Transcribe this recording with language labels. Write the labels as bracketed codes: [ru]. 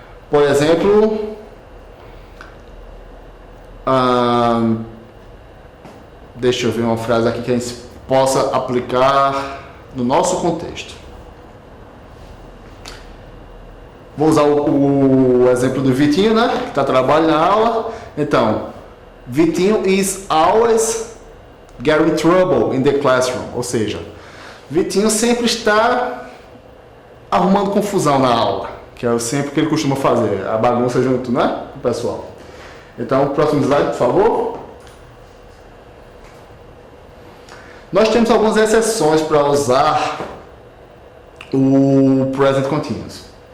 [pt] Por exemplo, deixa eu ver uma frase aqui que a gente possa aplicar no nosso contexto. Vou usar o exemplo do Vitinho, né? Que está trabalhando na aula [en] Então, Vitinho is always getting trouble in the classroom. [pt] Ou seja, Vitinho sempre está arrumando confusão na aula, que é sempre o que ele costuma fazer, a bagunça junto, né, com o pessoal. Então, próximo slide, por favor. Nós temos algumas exceções para usar o present continuous.